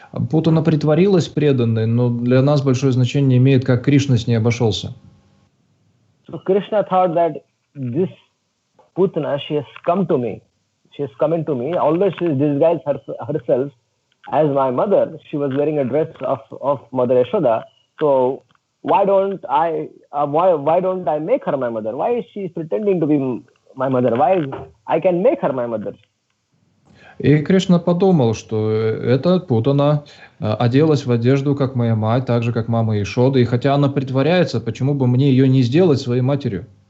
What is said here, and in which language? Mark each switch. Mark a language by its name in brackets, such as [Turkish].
[Russian] Путана притворилась преданной, но для нас большое значение имеет, как Кришна с ней обошелся. [English] So Krishna thought that this Putana, she has come to me. She has come into me. Although she has disguised herself as my mother, she was wearing a dress of Mother Yashoda. So why don't I make her my mother? Why is she pretending to be my mother? Why I can make her my mother? [Russian] И Кришна подумал, что эта Путана оделась в одежду, как моя мать, так же, как мама Ишоды. И хотя она притворяется, почему бы мне ее не сделать своей матерью?